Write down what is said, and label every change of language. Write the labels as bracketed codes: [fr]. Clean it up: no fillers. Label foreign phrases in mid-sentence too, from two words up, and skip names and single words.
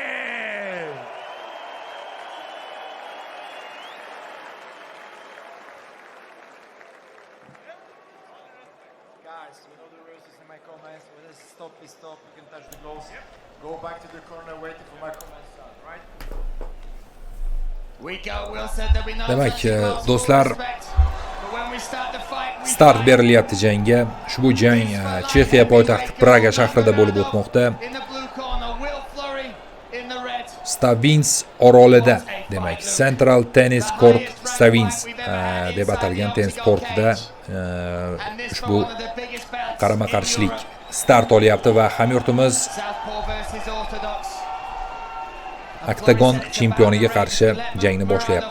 [en] Guys, you know the rules is in my comments. When it's stop, is stop. You can touch the gloves. Go back to the corner waiting for my comments start, right? We go. Will said that we know. [uz] Demak, do'stlar, start berilyapti jangga. Ushbu jang Chexiya poytaxti Praga shahrida bo'lib o'tmoqda. Stavins orolida, demak, Central Tennis Court Stavins deb atalgan tennis kortida ushbu qarama-qarshilik start olyapti va hamyurtimiz Octagon chempioniga qarshi jangni boshlayapti.